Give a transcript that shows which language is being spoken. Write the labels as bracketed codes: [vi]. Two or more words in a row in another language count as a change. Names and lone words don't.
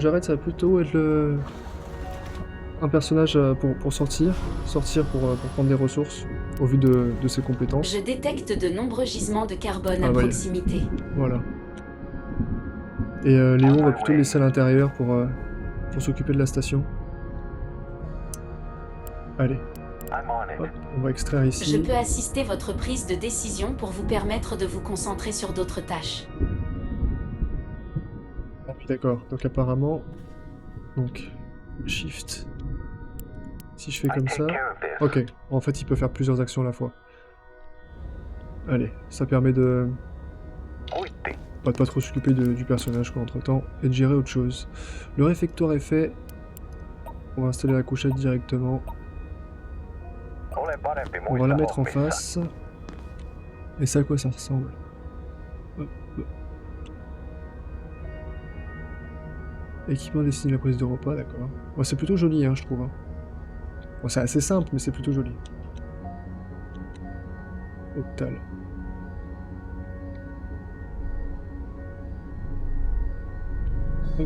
[fr] Jared, ça va plutôt être un personnage pour sortir pour prendre des ressources au vu de ses compétences. Je détecte de nombreux gisements de carbone Ah à ouais. proximité. Voilà. Et Léo, on va plutôt le laisser à l'intérieur pour s'occuper de la station. Allez, [en] I'm on it. [fr] hop, on va extraire ici. Je peux assister votre prise de décision pour vous permettre de vous concentrer sur d'autres tâches. Ah oui, d'accord. Donc apparemment, donc Shift, Si je fais [en] I [fr] comme [en] take [fr] ça... [en] care of this. [fr] Ok, en fait il peut faire plusieurs actions à la fois. Allez, ça permet de... Kuitti. de pas trop s'occuper du personnage quoi, entre temps, et de gérer autre chose. Le réfectoire est fait. On va installer la couchette directement. [fi] Olen parempi [fr] On va la [fi] muissa [fr] mettre en [fi] hommissa. [fr] face. Et ça à quoi ça ressemble? Hop, hop. Équipement destiné à la prise de repas, d'accord. Bon, c'est plutôt joli, hein, je trouve. Hein. Bon, c'est assez simple, mais c'est plutôt joli. Optal. Hop.